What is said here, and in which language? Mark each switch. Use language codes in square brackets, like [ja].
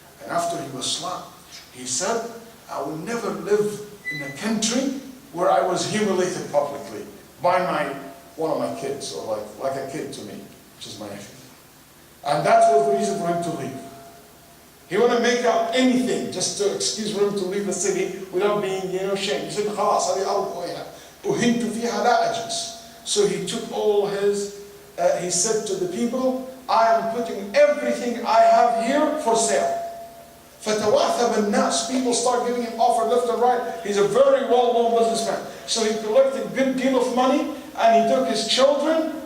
[en] And after he was slapped, he said, I will never live in a country where I was humiliated publicly by one of my kids, or like a kid to me, which is my nephew. And that was the reason for him to leave. He wanted to make up anything just to excuse for him to leave the city without being, shamed. He said, [ar] خلاص هذه أرض أهنت فيها لا أجلس. [en] So he took all his, he said to the people, I am putting everything I have here for sale. [ar] فَتَوَاثَبَ النَّاسِ. [en] People start giving him offer left and right. He's a very well-known businessman. So he collected a good deal of money, and he took his children.